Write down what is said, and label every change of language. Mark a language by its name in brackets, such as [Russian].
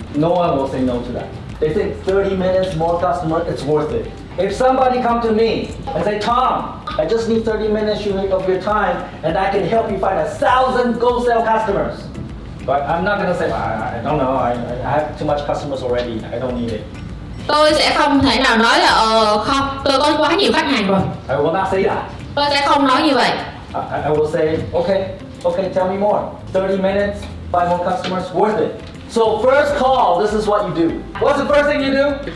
[English] No one will say no to that. They think 30 minutes, more customers, it's worth it. If somebody come to me and say, Tom, I just need 30 minutes of your time, and I can help you find 1,000 Go Sell customers. But I'm not gonna say, I don't know, I have too much customers already, I don't need it. [Vietnamese] Tôi sẽ không thể nào nói là không, tôi có quá nhiều khách hàng rồi. [English] I will not say that. [Vietnamese] Tôi sẽ không nói như vậy. [English] I will say, okay, tell me more. 30 minutes, 5 more customers, worth it. So first call, this is what you do. What's the first thing you do?